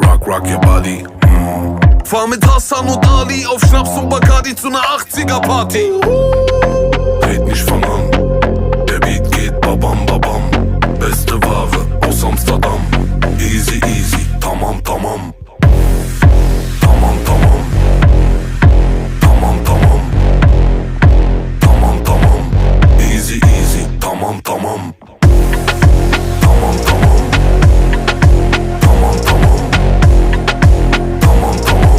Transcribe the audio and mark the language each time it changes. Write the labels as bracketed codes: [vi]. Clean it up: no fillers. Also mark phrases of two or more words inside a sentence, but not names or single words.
[en] rock your body. [de] Fahr mit Hassan und Ali auf Schnaps und Bacardi zu ner 80er Party. Red nicht fang an, der Beat geht babam babam. Beste Ware aus Amsterdam. [en] Easy easy, [tr] tamam tamam. Tamam tamam. Tamam tamam. Tamam tamam. [en] Easy easy, [tr] tamam tamam. Tamam tamam. Tamam tamam. Tamam tamam.